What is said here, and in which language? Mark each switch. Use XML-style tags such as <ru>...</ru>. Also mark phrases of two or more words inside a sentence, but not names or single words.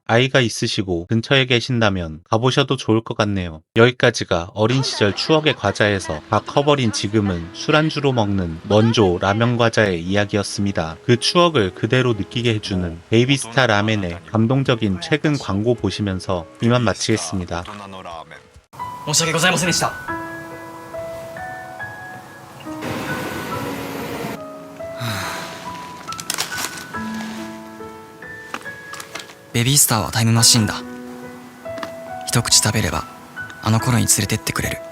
<ko>아이가 있으시고 근처에 계신다면 가보셔도 좋을 것 같네요. 여기까지가 어린 시절 추억의 과자에서 다 커버린 지금은 술안주로 먹는 먼조 라면 과자의 이야기였습니다. 그 추억을 그대로 느끼게 해주는 베이비스타 라멘의 감동적인 최근 광고 보시면서 이만 마치겠습니다.</ko> <ja>申し訳ございませんでした。ベビースターはタイムマシンだ。一口食べればあの頃に連れてってくれる。</ja>